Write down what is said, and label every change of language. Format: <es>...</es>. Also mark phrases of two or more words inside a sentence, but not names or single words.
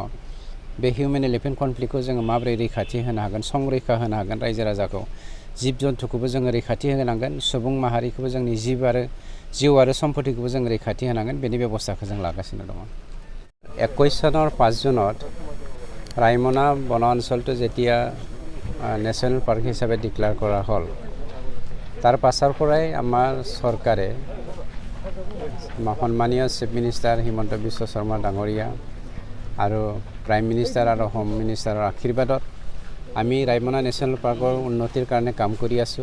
<brx>बे</brx> <en>human elephant conflict</en> <brx>जोङो माबोरै रैखाथि होनो हागोन, संरैखा होनो हागोन रायजो राजाखौ, जिब जन्थुखौबो जोङो रैखाथि होनांगन, सुबुं माहारिखौबो जोंनि जिउ आरो सम्पतिखौबो जों रैखाथि होनांगोन। बेनि बेबस्थाखौ जों लागासिनो दङ।</brx> <as>21 सনৰ 5 जुনত रायमना बन अঞ্চলটো যেতিয়া</as> <en>National Park</en> <as>हिसाबै डिक्लेयार কৰা হ'ল তাৰ পাছৰ পৰাই আমাৰ চৰকাৰে সন্মানীয়</as> <en>Chief Minister</en> <as>হিমন্ত বিশ্ব শৰ্মা ডাঙৰীয়া আৰু</as> <en>Prime Minister</en> <as>আৰু</as> <en>Home Minister</en> <as>আশীৰ্বাদত আমি ৰায়মনা</as> <en>National Park</en> <as>উন্নতিৰ কাৰণে কাম কৰি আছোঁ।</as>